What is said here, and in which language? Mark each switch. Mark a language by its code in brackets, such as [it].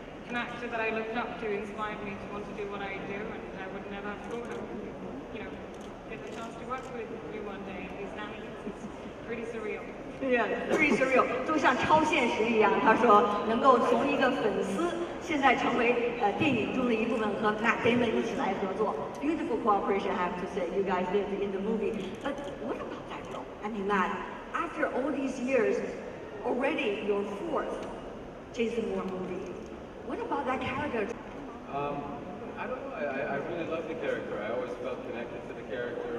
[en] an actor that I looked up to inspired me to want to do what I do, and I would never have thought I would, get the chance to work with you one day. These hands, it's pretty surreal. Yeah, pretty surreal， [zh] 就像超现实一样。他说，能够从一个粉丝现在成为电影中的一部分，和 Matt Damon 一起来合作 ， [en] beautiful cooperation. I have to say, you guys did in the movie. But what about that role? I mean, Matt, after all these years, already your fourth Jason Bourne movie. What about that character? I don't know. I really love the character. I always felt connected to the character.